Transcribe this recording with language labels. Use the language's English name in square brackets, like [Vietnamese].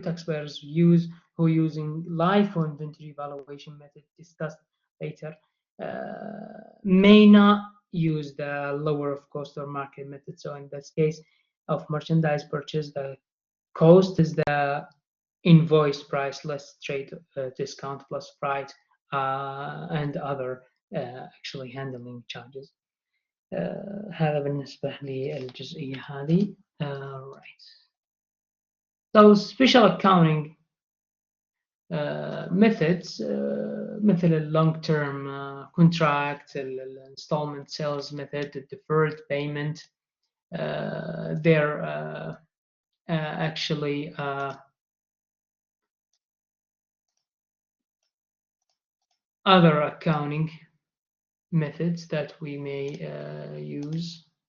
[English] Taxpayers who using LIFO inventory valuation method discussed later may not use the lower of cost or market method. So in this case of merchandise purchase, the cost is the invoice price less trade discount plus freight and other actually handling charges. [Arabic] هذا بالنسبة للجزئية هذه. [English] Right. So special accounting methods [Arabic] مثل [English] long term contract, installment sales method, the deferred payment, they're actually other accounting methods that we may use.